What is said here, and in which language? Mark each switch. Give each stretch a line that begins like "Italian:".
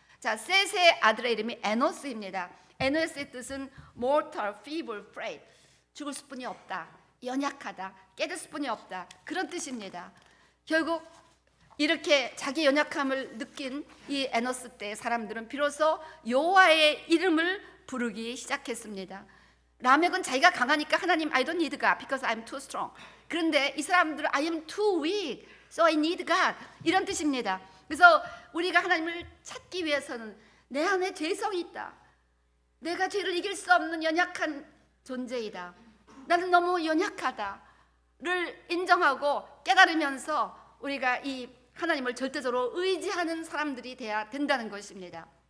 Korean: 자, 셋의 아들의 이름이 에노스입니다. 에노스의 뜻은
English: mortal, feeble, frail,
Korean: 죽을 수뿐이 없다, 연약하다, 깨질 수뿐이 없다, 그런 뜻입니다. 결국 이렇게 자기 연약함을 느낀 이 에노스 때 사람들은 비로소 여호와의 이름을 부르기 시작했습니다. 라멕은 자기가 강하니까 하나님
English: I don't need God because I'm too strong.
Korean: 그런데 이 사람들은
English: I am too weak so I need God
Korean: 이런 뜻입니다. 그래서 우리가 하나님을 찾기 위해서는 내 안에 죄성이 있다. 내가 죄를 이길 수 없는 연약한 존재이다. 나는 너무 연약하다를 인정하고 깨달으면서 우리가 이 하나님을 절대적으로 의지하는 사람들이 돼야 된다는 것입니다.